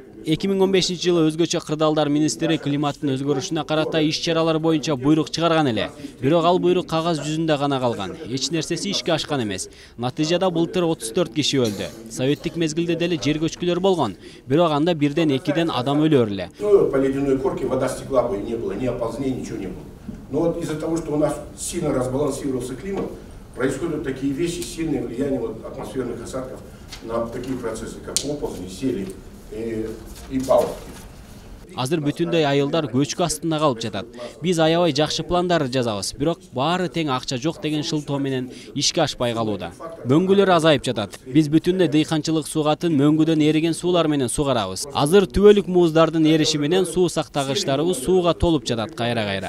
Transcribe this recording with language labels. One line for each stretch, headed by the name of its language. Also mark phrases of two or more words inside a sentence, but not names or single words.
Kyrgyz: 2015-жылы өзгөчө кырдаалдар министри климаттын өзгөрүшүнө карата иш-чаралар боюнча буйрук чыгарган эле. Бирок ал буйрук кагаз жүзүндө гана калган. Эч нерсеси ишке ашкан эмес. Натыйжада былтыр 34 киши өлдү. Советтик мезгилде деле жер көчкүлөр болгон. Бирок анда бирден экиден адам өлөр эле.
Russian: По ледяной корке вода стекла бы не было, ни оползнений, ничего не было. Но вот из-за того, что у нас сильно разбалансировался климат, происходят такие вещи, сильное влияние атмосферных осадков на такие процессы, как оползни, сели и паводки.
Kyrgyz: Азыр бүтүндөй айылдар көчкү астында калып жатат. Биз аябай жакшы пландар жазабыз, бирок баары тең акча жок деген шылтоо менен ишке ашпай калууда. Мөңгүлөр азайып жатат. Биз бүтүндөй дыйканчылык сугатын мөңгүдөн эриген суулар менен сугарабыз. Азыр түбөлүк мууздардын эриши менен суу сактагычтарыбыз сууга толуп жатат кайра-кайра.